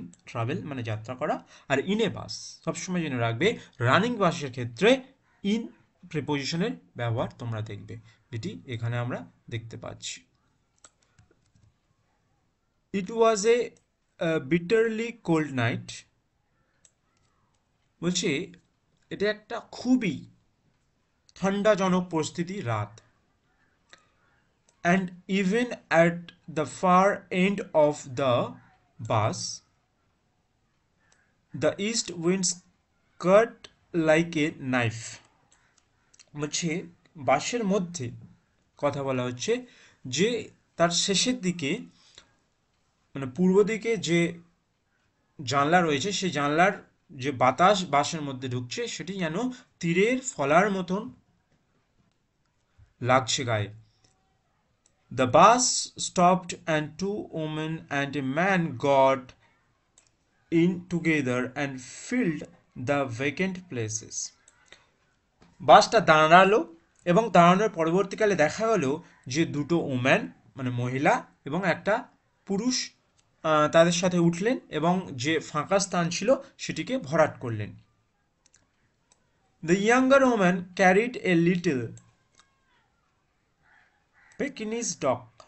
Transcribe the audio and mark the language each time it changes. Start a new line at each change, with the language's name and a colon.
Bangla: Travel মানে যাত্রা করা, আর ইন এ বাস সবসময় জেনে রাখবে রানিং বাসের ক্ষেত্রে ইন প্রিপোজিশনের ব্যবহার তোমরা দেখবে, যেটি এখানে আমরা দেখতে পাচ্ছি।
English: it was a bitterly cold night,
Bangla: বলছে এটা একটা খুবই ঠান্ডাজনক পরিস্থিতি রাত।
English: And even at the far end of the bus, the east winds cut like a knife.
Bangla: বলছে বাসের মধ্যে কথা বলা হচ্ছে যে তার শেষের দিকে মানে পূর্ব দিকে যে জানলা রয়েছে, সেই জানলার যে বাতাস বাসের মধ্যে ঢুকছে সেটি যেন তীরের ফলার মতন লাগছে গায়ে।
English: The bus stopped and two women and a man got in together and filled the vacant places.
Bangla: বাসটা দাঁড়ালো এবং দাঁড়ানোর পরবর্তীকালে দেখা গেল যে দুটো ওম্যান মানে মহিলা এবং একটা পুরুষ তাদের সাথে উঠলেন এবং যে ফাঁকা স্থান ছিল সেটিকে ভরাট করলেন।
English: The younger woman carried a little Pekingese dog.